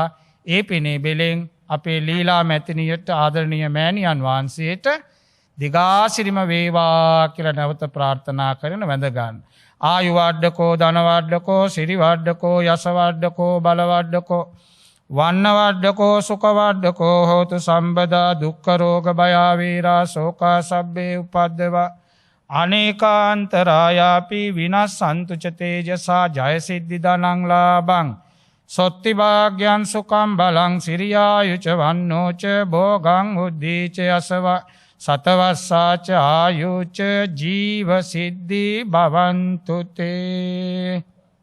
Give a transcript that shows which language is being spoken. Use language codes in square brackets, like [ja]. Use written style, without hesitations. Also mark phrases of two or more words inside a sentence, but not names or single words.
[si] ඒ පිනේ බෙලෙන් අපේ ලීලා මැතිනියට ආදරණීය මෑණියන් වහන්සේට දිගාසිරිම වේවා කියලා නැවත ප්‍රාර්ථනා කරන වැඳ ගන්න. [pi] ආයු වඩකෝ ධන වඩකෝ සිරි වඩකෝ යස වඩකෝ බල වඩකෝ වන්න වඩකෝ සුඛ වඩකෝ හෝතු සම්බදා දුක්ඛ රෝග භය වේරා ශෝකා සබ්බේ උපද්දවා අනේකාන්තරායාපි විනස්සන්තු ච තේජසා ජය සිද්ධි ධනං ලාභං සොත්ති භාග්‍යං සුඛං බලං සිරියායුච වන්නෝච භෝගං උද්ධීච යසව සතවස්සාච ආයුච ජීව සිද්ධි භවන්තු තේ